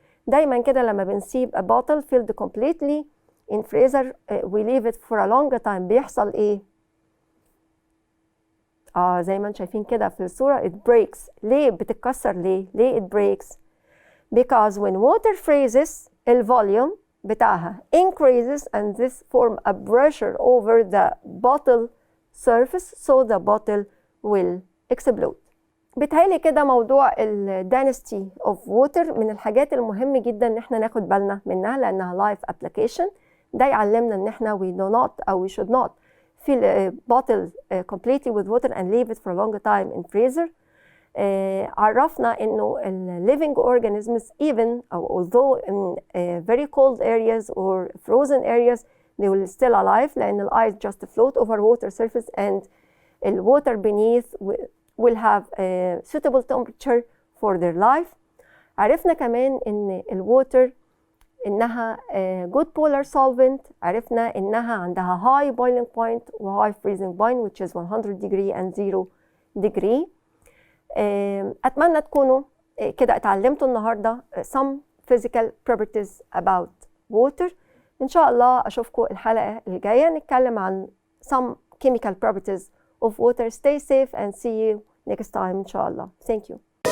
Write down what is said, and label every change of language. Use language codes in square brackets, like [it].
[ar] دايما كده لما بنسيب [en] a bottle filled completely in freezer we leave it for a longer time [ar] بيحصل ايه؟ زي ما انتم شايفين كده في الصورة [en] it breaks. [ar] ليه بتتكسر؟ ليه [en] it breaks؟ Because when water freezes the volume [ar] بتاعها [en] increases and this form a pressure over the bottle surface so the bottle will explode. [ar] بيتهيألي كده موضوع ال [en] density of water [ar] من الحاجات المهمة جدا ان احنا ناخد بالنا منها لانها [en] life application. [ar] ده يعلمنا ان احنا [en] we do not [ar] أو [en] we should not fill a bottle completely with water and leave it for a long time in freezer. [ar] عرفنا انه [en] ال living organisms even although in very cold areas or frozen areas they will still alive [ar] لان [en] ال ice just float over water surface and the water beneath will have a suitable temperature for their life. [ar] عرفنا كمان ان ال water انها [en] good polar solvent. [ar] عرفنا انها عندها [en] high boiling point و high freezing point which is 100 degree and 0 degree. [ar] أتمنى تكونوا كده اتعلمتوا النهاردة [en] some physical properties about water. [ar] إن شاء الله أشوفكم الحلقة الجاية نتكلم عن [en] some chemical properties of water. Stay safe and see you next time [ar] إن شاء الله. [en] Thank you.